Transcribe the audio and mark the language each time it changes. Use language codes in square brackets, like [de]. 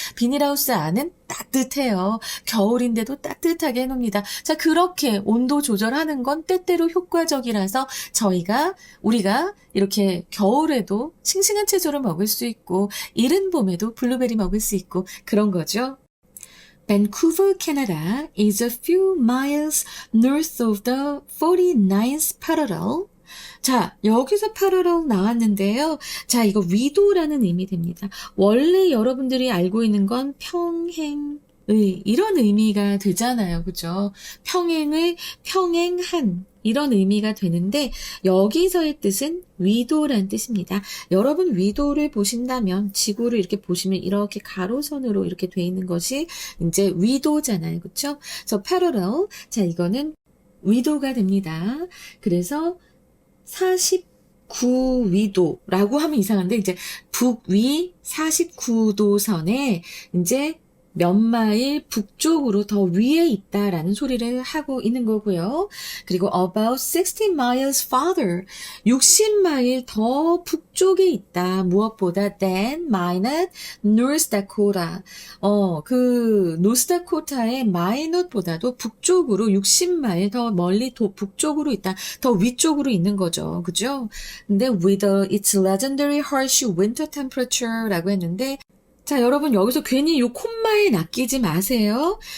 [ko] 비닐하우스 안은 따뜻해요. 겨울인데도 따뜻하게 해놓습니다. 자, 그렇게 온도 조절하는 건 때때로 효과적이라서 우리가 이렇게 겨울에도 싱싱한 채소를 먹을 수 있고, 이른 봄에도 블루베리 먹을 수 있고, 그런 거죠. [en] Vancouver, Canada is a few miles north of the 49th parallel. [ko] 자, 여기서 parallel 나왔는데요. 자, 이거 위도라는 의미 됩니다. 원래 여러분들이 알고 있는 건 평행의 이런 의미가 되잖아요. 그죠? 평행한 이런 의미가 되는데 여기서의 뜻은 위도란 뜻입니다. 여러분 위도를 보신다면 지구를 이렇게 보시면 이렇게 가로선으로 이렇게 돼 있는 것이 이제 위도잖아요. 그렇죠? 그래서 parallel. 자, 이거는 위도가 됩니다. 그래서 49위도라고 하면 이상한데 이제 북위 49도선에 이제 몇 마일 북쪽으로 더 위에 있다라는 소리를 하고 있는 거고요. 그리고 [en] about 60 miles farther, [ko] 60마일 더 북쪽에 있다. [en] 무엇보다 than minot, North Dakota. [ko] 그 노스다코타의 마이넛보다도 북쪽으로 60마일 더 멀리 북쪽으로 있다. 더 위쪽으로 있는 거죠. 그죠? 근데 [en] with its legendary harsh winter temperature [ko] 라고 했는데, 자, 여러분 여기서 괜히 요 콤마에 낚이지 마세요.